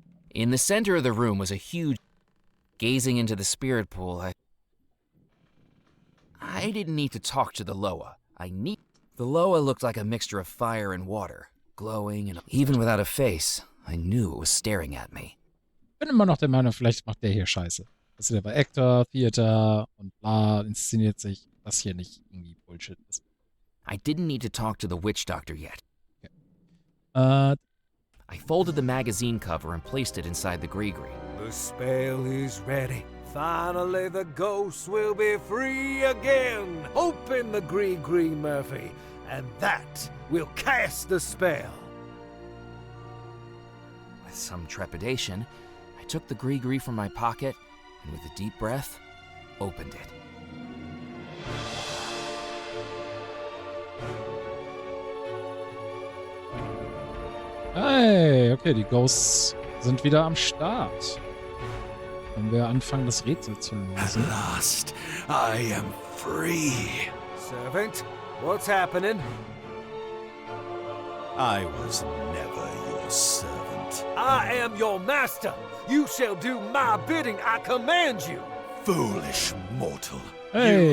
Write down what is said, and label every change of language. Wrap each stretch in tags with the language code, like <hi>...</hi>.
<en>In the center of the room was a huge... Gazing into the spirit pool, I didn't need to talk to the Loa. The Loa looked like a mixture of fire and water, glowing, and even without a face, I knew it was staring at me.</en> <de>Bin immer noch der Meinung, vielleicht macht der hier Scheiße. Also der war Actor, Theater und bla, inszeniert sich, das hier nicht irgendwie Bullshit ist.</de> <en>I didn't need to talk to the witch doctor yet. Okay. I folded the magazine cover and placed it inside the gree-gree. The spell is ready. Finally, the ghosts will be free again. Open the gree-gree, Murphy, and that will cast the spell. With some trepidation, I took the gree-gree from my pocket and with a deep breath, opened it.</en> <de>Hey, okay, die Ghosts sind wieder am Start. Wenn wir anfangen, das Rätsel zu lösen.</de> <en>At last, I am free. Servant, what's happening? I was never your servant. I am your master. You shall do my bidding. I command you. Foolish mortal. Hey.</en>